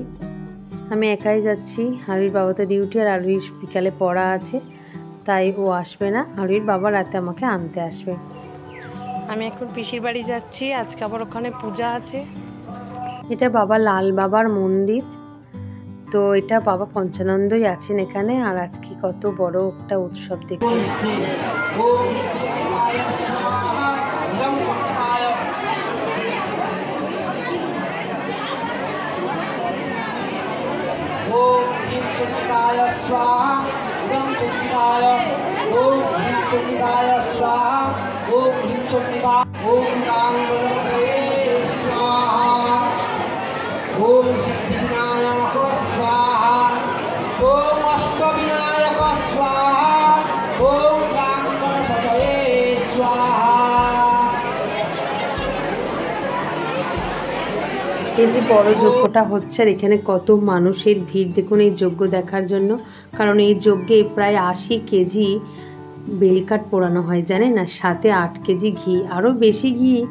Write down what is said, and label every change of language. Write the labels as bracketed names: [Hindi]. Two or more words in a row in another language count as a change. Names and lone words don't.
[Bangla] আমি একাই যাচ্ছি, আরুর বাবা তো ডিউটি, আর আরুর বিকালে পড়া আছে, তাই ও আসবে না। আরুর বাবা রাতে আমাকে আনতে আসবে। আমি এখন পিসির বাড়ি যাচ্ছি, আজকে আবার ওখানে পূজা আছে। এটা বাবা লাল বাবার মন্দির, তো এটা বাবা পঞ্চানন্দই আছেন এখানে। আর আজকে কত বড় একটা উৎসব দেখুন। [Sanskrit] चंडिकाय स्वाहा इदं चंडिकाय ओम ह्रीं चंडिकाय स्वाहा ओम ह्रीं चंडिका ओम रामवल्लभे स्वाहा ओम सिद्धिविनायक स्वाहा ओम अष्टविनायक स्वाहा ओम रामवल्लभे स्वाहा। [Bangla] এই যে বড় যজ্ঞটা হচ্ছে, আর এখানে কত মানুষের ভিড় দেখুন এই যজ্ঞ দেখার জন্য। কারণ এই যজ্ঞে প্রায় 80 কেজি বেলকাঠ পোড়ানো হয়, জানেন না, সাথে 8 কেজি ঘি, আরও বেশি ঘি।